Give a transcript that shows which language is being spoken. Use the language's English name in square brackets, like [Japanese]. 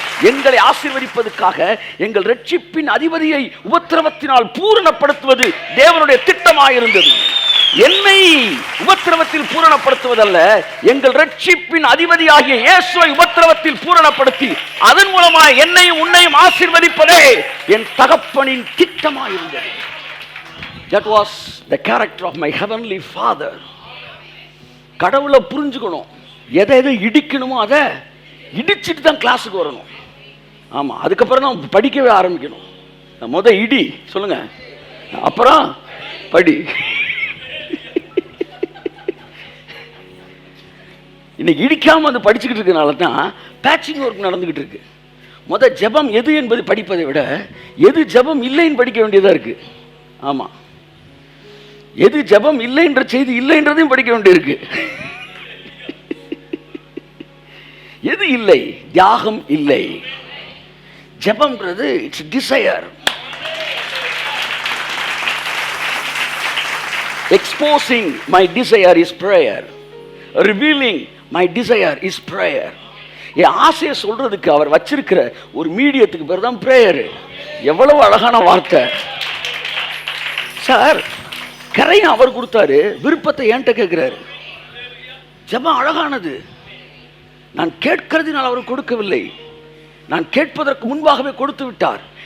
[Tamil] எங்களை ஆசீர்வதிப்பதற்காக எங்கள் ரட்சிப்பின் அதிபதியை உபத்திரவத்தினால் பூரணப்படுத்துவது தேவனுடைய திட்டமாயிருந்தது. என்னை உபத்திரவத்தில் பூரணப்படுத்துவதல்ல, எங்கள் ரட்சிப்பின் அதிபதியாகிய இயேசுவை உபத்திரவத்தில் பூரணப்படுத்தி அதன் மூலமாக என்னையும் உன்னையும் ஆசீர்வதிப்பதே என் தகப்பனின் திட்டமாயிருந்தது. [English] That was the character of my heavenly Father. [Tamil] கடவுளை புரிஞ்சுக்கணும். எதை இடிக்கணுமோ அதை இடிச்சிட்டு தான் கிளாஸுக்கு வரணும். ஆமாம், அதுக்கப்புறம் தான் படிக்கவே ஆரம்பிக்கணும். இடி சொல்லுங்க, அப்புறம் படி. இன்னைக்கு இடிக்காமல் வந்து படிச்சுக்கிட்டு இருக்கனால தான் பேட்சிங் ஒர்க் நடந்துக்கிட்டு இருக்கு. ஜெபம் எது என்பது படிப்பதை விட எது ஜெபம் இல்லைன்னு படிக்க வேண்டியதாக இருக்கு. ஆமாம், எது ஜெபம் இல்லைன்ற செய்தி இல்லைன்றதையும் படிக்க வேண்டியிருக்கு. எது இல்லை? தியாகம் இல்லை. ஜெபம்ன்றது [English] It's desire. Exposing my desire is prayer. Revealing my desire is prayer. [Tamil] என் ஆசையை சொல்றதுக்கு அவர் வச்சிருக்கிற ஒரு மீடியத்துக்கு பேர் தான் பிரேயர். எவ்வளவு அழகான வார்த்தை சார். கரையை அவர் கொடுத்தாரு, விருப்பத்தை என்கிட்ட கேட்கிறாரு. ஜெபம் அழகானது. நான் கேட்கிறதுனால் அவர் கொடுக்கவில்லை, நான் கேட்பதற்கு முன்பாகவே கொடுத்து விட்டார்.